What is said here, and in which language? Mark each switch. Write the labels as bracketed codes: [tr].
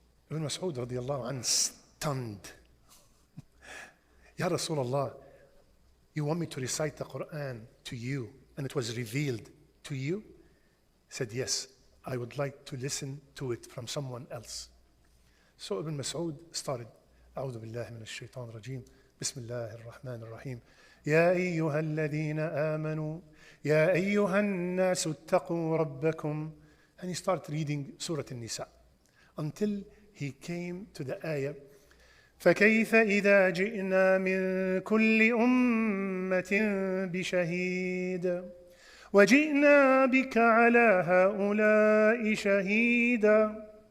[en] Ibn Mas'ud radiallahu anhu stunned. Ya Rasulullah, you want me to recite the Quran to you and it was revealed to you? He said, yes, I would like to listen to it from someone else. So Ibn Mas'ud started, [ar] أعوذ بالله من الشيطان الرجيم بسم الله الرحمن الرحيم يا أيها الذين آمنوا يا أيها الناس اتقوا ربكم. [en] And he started reading Surah An-Nisa until he came to the ayah [ar] فكيف إذا جئنا من كل أمة بشهيد وجئنا بك على هؤلاء شهيدا.